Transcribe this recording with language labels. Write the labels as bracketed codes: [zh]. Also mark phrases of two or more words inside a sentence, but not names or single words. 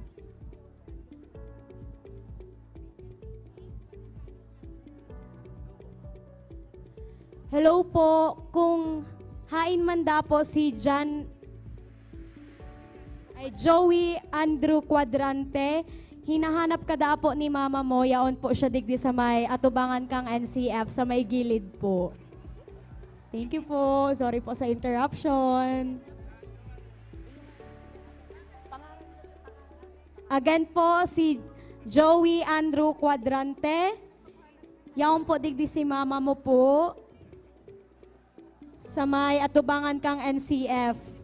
[bik] hello po, kung hain manda po si Joey Andrew Quadrante, hinahanap ka da po ni mama mo, yaon po siya digdi sa may atubangan kang NCF sa may gilid po. [en] Thank you [bik] po, sorry po sa interruption. Again po, si Joey Andrew Quadrante. Yaon po digdi si mama mo po. Sa may atubangan kang NCF.